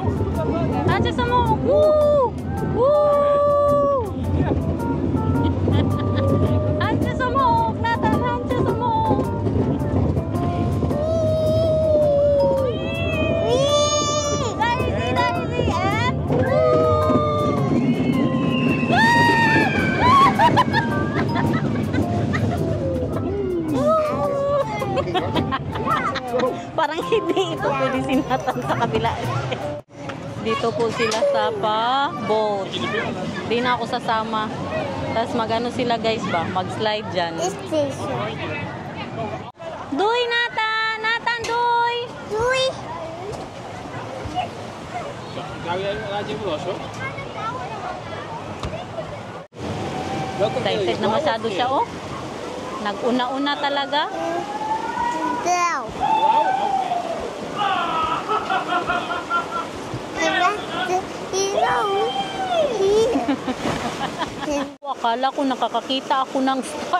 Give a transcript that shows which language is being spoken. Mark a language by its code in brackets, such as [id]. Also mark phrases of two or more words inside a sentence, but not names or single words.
[nl] Handjes omhoog! Woe! Woe! Ja. Handjes omhoog, Nathan, handjes omhoog! Daar is hij, en... [tl] Parang hindi ito pwede sinatan sa kabila. Dito po sila sa boat. Di na ako sasama. Tapos magano sila guys ba? Mag-slide dyan. [en] Is this? [nl] Duy, Nathan! Nathan, Duy! Doei. Laat je even los hoor. [tl] Excited na masyado siya, oh. Nag-una-una talaga. [nl] Wel. [tl] Akala ko nakakakita ako ng star.